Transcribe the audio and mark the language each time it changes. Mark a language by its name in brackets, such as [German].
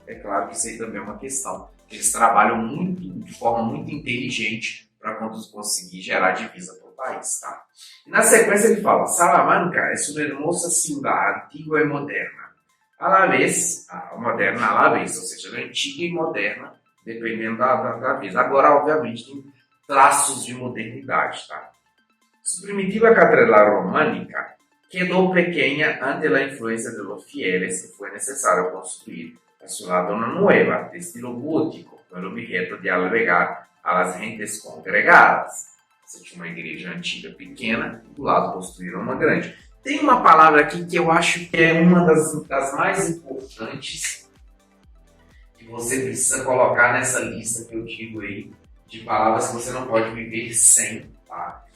[Portuguese] É claro que isso aí também é uma questão. Eles trabalham de forma muito inteligente para conseguir gerar divisa para o país. Tá? E na sequência ele fala, Salamanca é uma [Spanish] hermosa ciudad antigua [Portuguese] e moderna. [Spanish] A la vez, moderna a la vez, [Portuguese] ou seja, antiga e moderna, dependendo da vez. Agora, obviamente, tem traços de modernidade. Tá? [Spanish] Su primitiva catedral românica quedó pequeña ante la influencia de los fieles y fue necesario construir a su lado una nueva, de estilo gótico, con el objeto de albergar a las gentes congregadas. [Portuguese] Você tinha uma igreja antiga pequena, do lado construíram uma grande. Tem uma palavra aqui que eu acho que é uma das mais importantes que você precisa colocar nessa lista que eu digo aí, de palavras que você não pode viver sem. Tá?